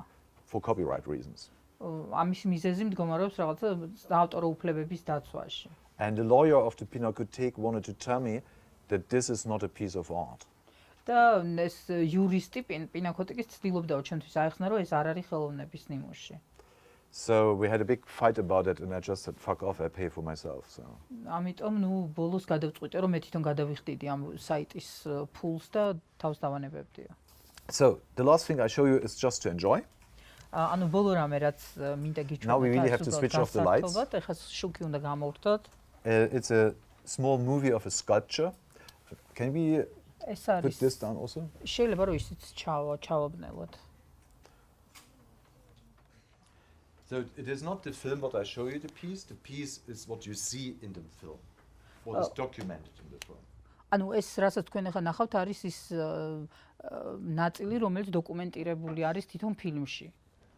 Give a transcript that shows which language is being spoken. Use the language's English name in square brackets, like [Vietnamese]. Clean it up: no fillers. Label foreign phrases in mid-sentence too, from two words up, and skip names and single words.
[English] For copyright reasons. [Georgian] ამის მიზეზი მდგომარეობს რაღაცა ავტორო უფლებების დაცვაში. [English] And the lawyer of the Pinakothek wanted to tell me that this is not a piece of art. [Georgian] და ეს იურისტი პინაკოთეკის ცდილობდა ჩვენთვის აეხსნა, რომ ეს არ არის ხელოვნების ნიმუში. [English] So we had a big fight about it, and I just said, fuck off, I pay for myself. So. [Georgian] ამიტომ ნუ ბოლოს გადავწყვიტე, რომ მე თვითონ გადავიხდიდი ამ საიტის ფულს და თავს დავანებებდიო. [English] So the last thing I show you is just to enjoy. [Georgian] ანუ ბოლო რამე რაც მინდა გიჩვენოთ. [English] Now we really have to switch off the lights. [Georgian] ეხლა შუქი უნდა გამოვხდოთ. [English] It's a small movie of a sculpture. Can we put this down also? [Georgian] შეიძლება რომ ისიც ჩავაბნელოთ. [English] So it is not the film what I show you the piece is what you see in the film. What is documented in the film. [Georgian] ანუ ეს რასაც თქვენ ახლა ნახავთ არის ის ნაწილი, რომელიც დოკუმენტირებული არის თვითონ ფილმში.